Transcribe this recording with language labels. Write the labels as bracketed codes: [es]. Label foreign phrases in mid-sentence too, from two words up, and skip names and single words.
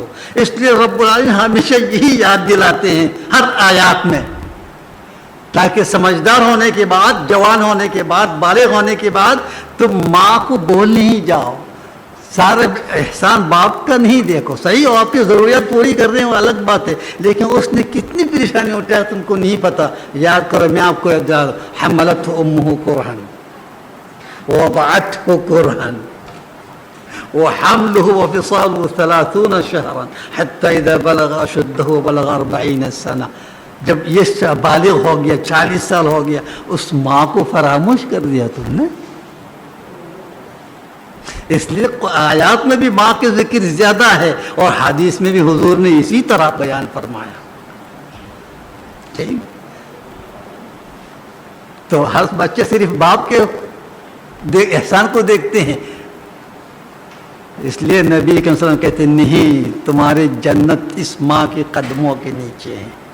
[ur] اس لیے رب العالمین ہمیشہ یہی یاد دلاتے ہیں ہر آیات میں، تاکہ سمجھدار ہونے کے بعد، جوان ہونے کے بعد، بالغ ہونے کے بعد تم ماں کو بول نہیں جاؤ، سارا احسان باپ کا نہیں دیکھو، صحیح ہو آپ کی ضروریات پوری کر رہے ہیں وہ الگ بات ہے، لیکن اس نے کتنی پریشانی اٹھایا تم کو نہیں پتا۔ یاد کرو، میں آپ کو یاد دلا، [ar] حملت امہ کرہن ووضعته کرہن وحمله وفصاله 30 شهرا حتى اذا بلغ اشده وبلغ 40 سنة، [ur] جب یہ بالغ ہو گیا، 40 سال ہو گیا، اس ماں کو فراموش کر دیا تم نے۔ اس لیے آیات میں بھی ماں کے ذکر زیادہ ہے اور حدیث میں بھی حضور نے اسی طرح بیان فرمایا۔ ٹھیک، تو ہر بچے صرف باپ کے احسان کو دیکھتے ہیں، اس لیے نبی [ar] صلی اللہ علیہ وسلم [ur] کہتے ہیں نہیں، تمہاری جنت اس ماں کے قدموں کے نیچے ہے۔